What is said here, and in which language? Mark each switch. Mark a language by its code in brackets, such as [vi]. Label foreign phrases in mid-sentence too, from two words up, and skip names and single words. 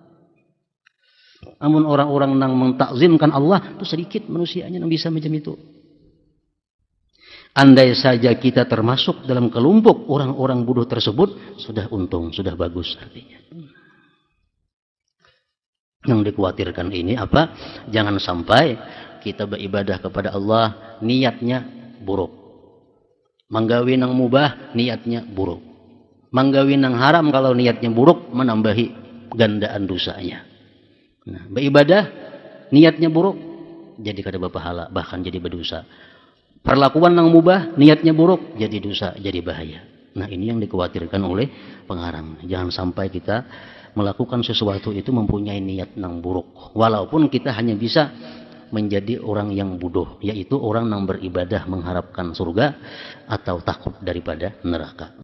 [id] Namun orang-orang yang mentakzimkan Allah itu sedikit manusianya yang bisa macam itu. Andai saja kita termasuk dalam kelompok orang-orang bodoh tersebut, sudah untung, sudah bagus artinya. Yang dikhawatirkan ini apa? Jangan sampai kita beribadah kepada Allah niatnya buruk. [bjn] Manggawi nang mubah niatnya buruk. Manggawi nang haram kalau niatnya buruk menambahi gandaan dosanya. Nah, beribadah niatnya buruk jadi kada berpahala, bahkan jadi berdosa. Perlakuan nang mubah niatnya buruk jadi dosa, jadi bahaya. [id] Nah, ini yang dikhawatirkan oleh pengarang. Jangan sampai kita melakukan sesuatu itu mempunyai niat nang buruk. Walaupun kita hanya bisa menjadi orang yang bodoh, yaitu orang yang beribadah mengharapkan surga atau takut daripada neraka.